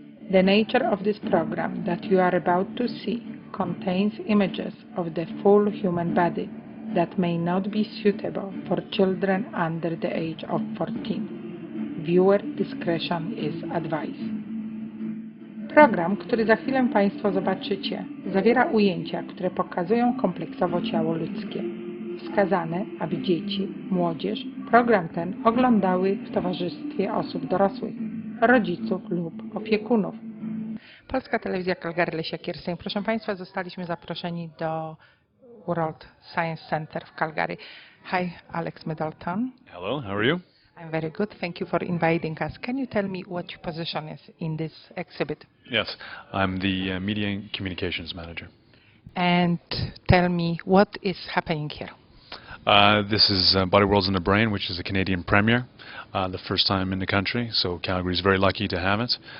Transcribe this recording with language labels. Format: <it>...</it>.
<en>The nature of this program that you are about to see contains images of the full human body that may not be suitable for children under the age of 14. Viewer discretion is advised.</en> <pl>Program, który za chwilę Państwo zobaczycie, zawiera ujęcia, które pokazują kompleksowo ciało ludzkie. Wskazane, aby dzieci, młodzież program ten oglądały w towarzystwie osób dorosłych, rodziców lub opiekunów. Polska Telewizja Calgary-Lesiakierstein. Proszę Państwa, zostaliśmy zaproszeni do World Science Center w Calgary.</pl> <en>Hi, Alex Middleton. Hello, how are you? I'm very good. Thank you for inviting us. Can you tell me what your position is in this exhibit? Yes, I'm the Media and Communications Manager. And tell me what is happening here. This is Body Worlds in the Brain, which is a Canadian premiere, the first time in the country, so Calgary is very lucky to have it.</en>